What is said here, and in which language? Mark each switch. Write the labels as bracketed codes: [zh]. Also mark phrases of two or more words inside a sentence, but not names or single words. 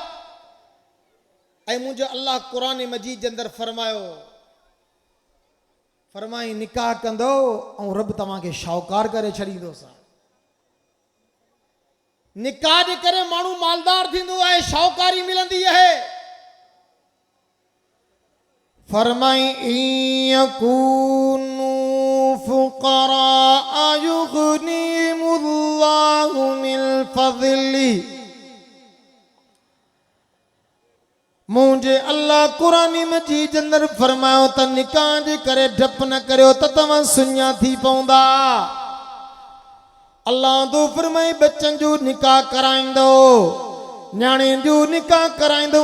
[sd] ऐं मुंहिंजो अल्लाह क़ुरान मजीद जे अंदरि फरमायो, फरमाई निकाह कंदो ऐं रब तव्हांखे शाहूकार करे छॾींदोसि। निकाह जे करे माण्हू मालदार थींदो आहे, शाहूकारी मिलंदी आहे। [ar] फरमाई يكونوا فقراء يغنهم الله من فضله. [sd] मुंहिंजे अल्लाह क़ुरान मजीद जे अंदरि फरमायो त निकाह जे करे डप न करियो त तव्हां सुञा थी पवंदा। अल्लाह तो फरमाए बच्चन जो निकाह कराईंदो, न्याणे जो निकाह कराईंदो।